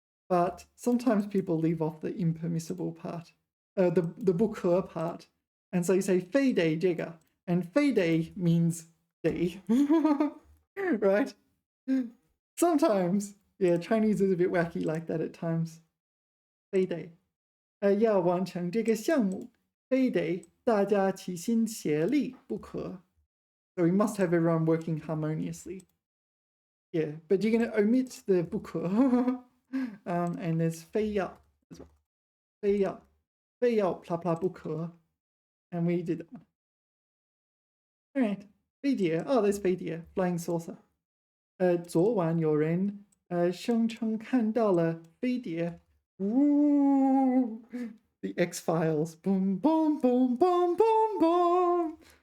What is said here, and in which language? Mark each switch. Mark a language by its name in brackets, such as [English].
[English] But sometimes people leave off the impermissible part, the 不可 part. And so you say 非得这个, and 非得 means 得. Right? Sometimes, yeah, Chinese is a bit wacky like that at times. [Chinese] 非得. 要完成这个项目, 非得大家齐心协力不可. [English] So we must have everyone working harmoniously. Yeah, but you're going to omit the 不可. And there's 非要 as well. 非要 blah blah 不可. And we did that one. All right. 飞碟. Oh, there's 飞碟, flying saucer. [Chinese] 昨晚有人声称看到了飞碟. [English] Ooh, the X-Files. Boom, boom, boom, boom, boom, boom.